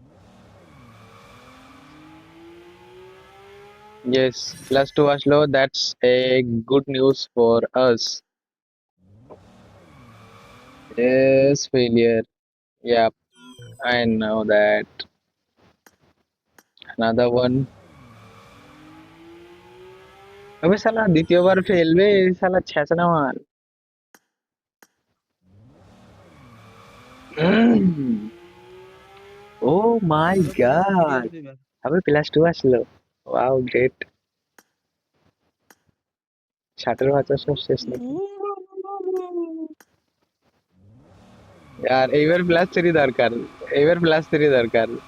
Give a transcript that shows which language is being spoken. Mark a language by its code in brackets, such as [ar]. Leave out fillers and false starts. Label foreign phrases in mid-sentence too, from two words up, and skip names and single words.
[en] ইয়েস, +2 আসলো, that's a good news for us. yes, failure. yup, I know that. another one. [hi] अबे साला द्वितीय बार फेल बे, साला छेचना मार। [en] oh my god, [bn] আবে +2 আসলো। [en] wow, great. [bn] 60-এর সব শেষ নাকি? আর এইবার +3 দরকার, এইবার +3 দরকার।